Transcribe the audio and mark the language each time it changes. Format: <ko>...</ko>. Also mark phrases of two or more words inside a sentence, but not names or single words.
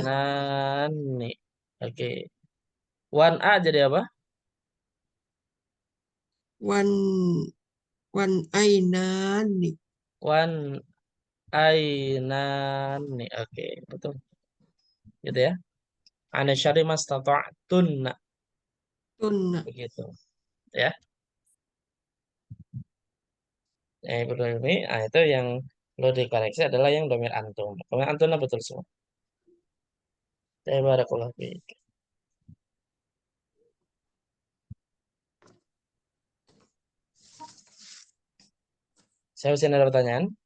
<id>Wahsyainani. Oke. Wan A jadi apa?</id> <ar>Wan wan ainani. Wan ainani.</ar> <id>Oke, betul. Gitu ya.</id> <ar>Ana syari mastata'tunna. Tunna.</ar> <id>Begitu. Ya. Betul ini, itu yang perlu dikoreksi adalah yang domir antum. Domir antumnya betul semua.</id> <ar>Barakallahu fiik.</ar> <id>Saya masih ada pertanyaan?</id>